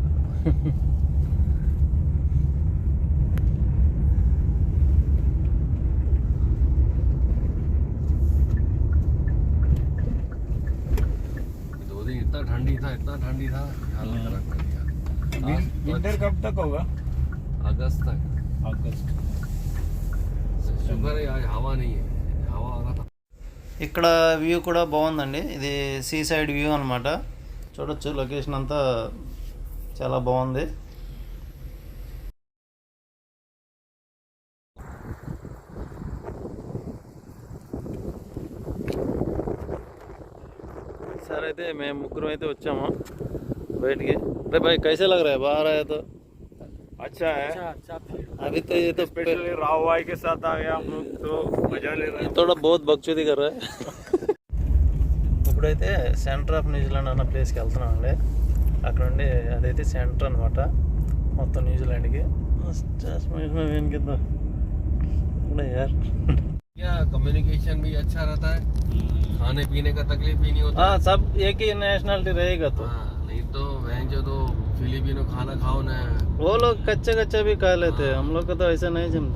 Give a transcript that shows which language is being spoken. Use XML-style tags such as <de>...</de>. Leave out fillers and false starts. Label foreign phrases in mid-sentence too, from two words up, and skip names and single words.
<hi>इतना ठंडी था हालत खराब कर दिया. विंटर कब तक होगा? अगस्त तक. शुक्र है आज हवा नहीं है. हवा आ रहा था.</hi> <te>ఇక్కడ వ్యూ కూడా బాగుందండి. ఇది</te> <en>sea side view</en> <te>అనమాట. చూడొచ్చు లొకేషన్ అంతా చాలా బాగుంది. सर అయితే మేము ముగ్గురం అయితే వచ్చాము బయటికి.</te> <hi>अरे भाई कैसे लग रहा है बाहर आया तो? अच्छा है. अभी तो ये तो स्पेशली राव भाई के साथ आ गया हम लोग तो मजा ले रहे हैं. थोड़ा बहुत बकचोदी कर रहा है.</hi> <te>ఇప్పుడైతే</te> <en>centre of New Zealand</en> <te>అన్న ప్లేస్కి వెళ్తున్నామండి. అక్కడ నుండి అదైతే సెంటర్ అనమాట మొత్తం న్యూజిలాండ్కి.</te> <hi>यार क्या कम्युनिकेशन भी अच्छा रहता है. खाने पीने का तकलीफ भी नहीं होता. हाँ सब एक ही नेशनलिटी रहेगा तो. नहीं तो वहीं जो तो फिलिपिनो खाना खाओ ना. वो लोग कच्चा भी खा लेते हैं. हम लोग का तो ऐसा नहीं जमता.</hi>